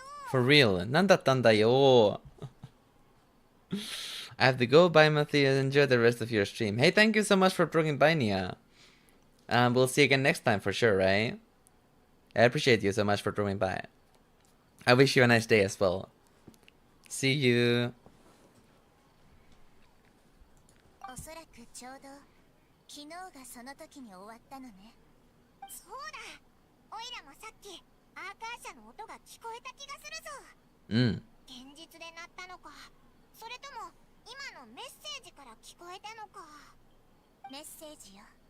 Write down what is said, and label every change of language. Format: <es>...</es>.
<en>For real,</en> <ja>なんだったんだよ?</ja> <en>I have to go. Bye, Matthias. Enjoy the rest of your stream. Hey, thank you so much for dropping by, Nia. We'll see you again next time for sure, right? I appreciate you so much for dropping by. I wish you a nice day as well. See you.</en> <ja>おそらくちょうど昨日がその時に終わったのね。そうだ。オイラもさっきアーカーシャの音が聞こえた気がするぞ。現実で鳴ったのか、それとも今のメッセージから聞こえたのか。メッセージよ。</ja>